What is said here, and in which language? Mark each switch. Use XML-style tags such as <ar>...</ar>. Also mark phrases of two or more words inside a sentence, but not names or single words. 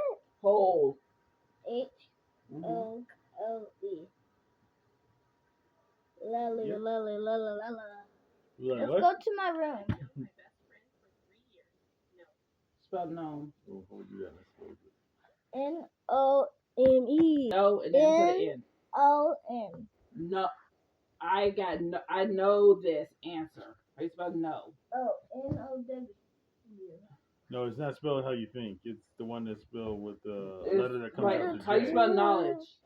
<en>Hole. H Mhm. O L E. Lolly, Yep. lolly, lolly, lolly. You like Let's what? go to my room. Known my best friend for 3 years. No. Spell gnome. We'll do that next week. N-O-M-E. No, and then put it in. O-N. No. I know this answer. How you spell no? Oh, N-O-W. No, it's not spelled how you think. It's the one that's spelled with the It's letter that comes right. after How you J. spell knowledge?</en>